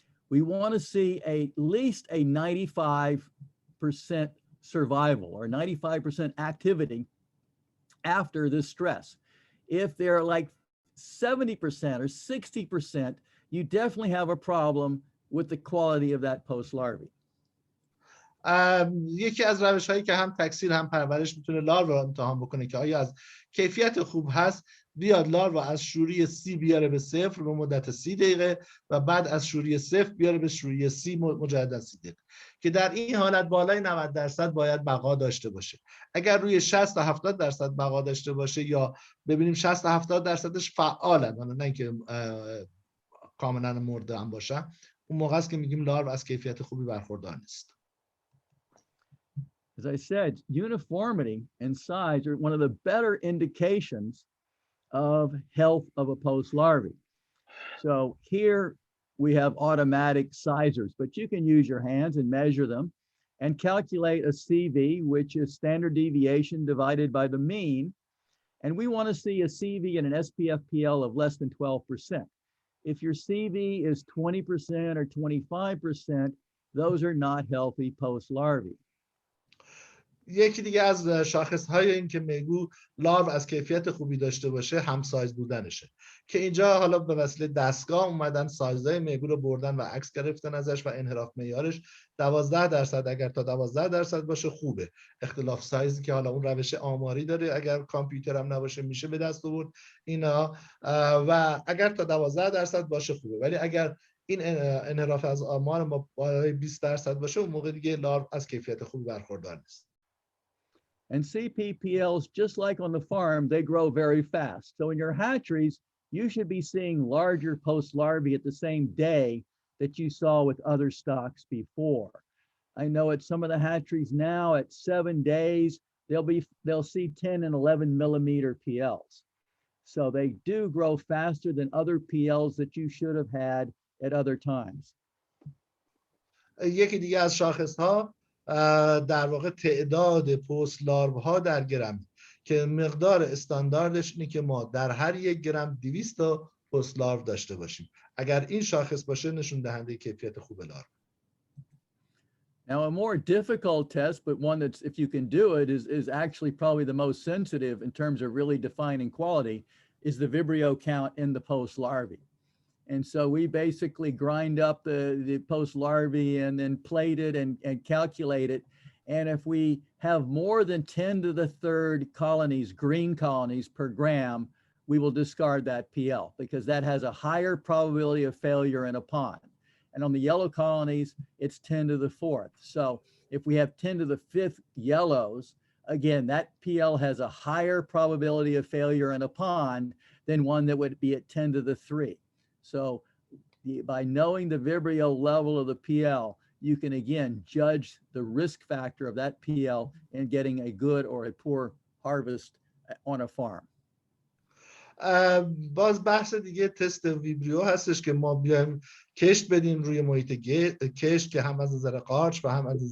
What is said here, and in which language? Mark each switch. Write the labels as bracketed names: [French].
[English] We want to see at least a 95% survival or 95% activity after this stress. If they're like 70% or 60%, you definitely have a problem with the quality of that post larvae. [Persian] یکی از روش هایی که هم تکثیر هم پرورش میتونه لارو رو امتحان بکنه که آیا از کیفیت خوب هست، بیاد لارو از شوری C بیاره به 0 به مدت 30 دقیقه و بعد از شوری 0 بیاره به شوری C مجدد 30 دقیقه، که در این حالت بالای 90% باید بقا داشته باشه. اگر روی 60 تا 70% بقا داشته باشه یا ببینیم 60 تا 70%ش فعالن، نه اینکه کاملا مرده هم باشن، اون موقع است که میگیم لارو از کیفیت خوبی برخوردار نیست. [English] As I said, uniformity and size are one of the better indications of health of a post larvae. So here we have automatic sizers, but you can use your hands and measure them and calculate a CV, which is standard deviation divided by the mean. And we want to see a CV and an SPFPL of less than 12%. If your CV is 20% or 25%, those are not healthy post larvae. [Persian] یکی دیگه از شاخص‌های این که میگو لارو از کیفیت خوبی داشته باشه هم سایز بودنشه، که اینجا حالا به وسیله دستگاه اومدن سایزهای میگو رو بردن و عکس گرفتن ازش و انحراف معیارش 12%، اگر تا 12% باشه خوبه. اختلاف سایزی که حالا اون روش آماری داره، اگر کامپیوتر هم نباشه میشه به دست آورد اینا، و اگر تا 12% باشه خوبه. ولی اگر این انحراف از آمار ما بالای 20% باشه، اون موقع دیگه لارو از کیفیت خوبی برخوردار نیست. [English] And CPPLs, just like on the farm, they grow very fast. So in your hatcheries, you should be seeing larger post larvae at the same day that you saw with other stocks before. I know at some of the hatcheries now at 7 days, they'll see 10 and 11 millimeter PLs. So they do grow faster than other PLs that you should have had at other times. [Persian] یکی دیگه از شاخص‌ها در واقع تعداد پست لارو ها در گرم، که مقدار استانداردش اینه که ما در هر 1 گرم 200 تا پست لارو داشته باشیم. اگر این شاخص باشه نشون دهنده کیفیت خوب لارو. [English] Now, a more difficult test, but one that's, if you can do it, is actually probably the most sensitive in terms of really defining quality, is the Vibrio count in the post larvae. And so we basically grind up the post larvae and then plate it and calculate it. And if we have more than 10 to the third colonies, green colonies per gram, we will discard that PL because that has a higher probability of failure in a pond. And on the yellow colonies, it's 10 to the fourth. So if we have 10 to the fifth yellows, again, that PL has a higher probability of failure in a pond than one that would be at 10 to the 3. So by knowing the Vibrio level of the PL, you can again judge the risk factor of that PL in getting a good or a poor harvest on a farm. [Persian] باز بحث دیگه تست ویبریو هستش که ما بیایم کشت بدیم روی محیط کشت که هم از نظر قارچ و هم